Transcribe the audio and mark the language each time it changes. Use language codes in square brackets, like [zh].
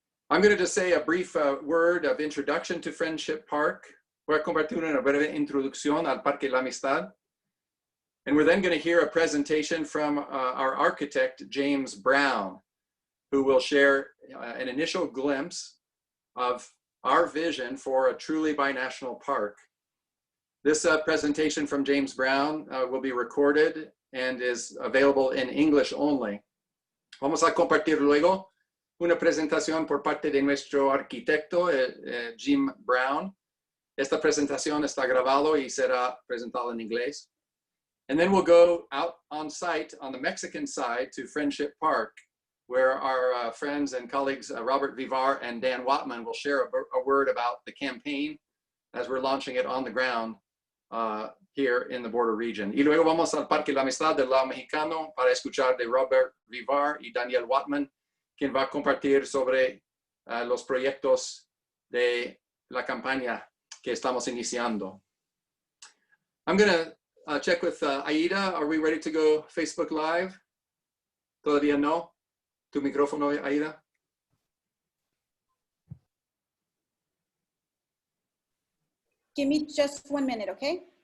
[en] I'm going to just say a brief word of introduction to Friendship Park. [es] Voy a compartir una breve introducción al Parque La Amistad. [en] And we're then going to hear a presentation from our architect, James Brown, who will share an initial glimpse of our vision for a truly binational park. This presentation from James Brown will be recorded and is available in English only. [es] Vamos a compartir luego una presentación por parte de nuestro arquitecto, Jim Brown. Esta presentación está grabado y será presentada en inglés. [en] And then we'll go out on site on the Mexican side to Friendship Park, where our friends and colleagues, Robert Vivar and Dan Wattman, will share a word about the campaign as we're launching it on the ground here in the border region. [es] Y luego vamos al Parque La Amistad del lado mexicano para escuchar de Robert Vivar y Daniel Wattman, quien va a compartir sobre los proyectos de la campaña que estamos iniciando. [en] I'm going to check with Aida. Are we ready to go Facebook Live? [es] Todavía no. Tu micrófono, Aida. [en] Give me just 1 minute, okay?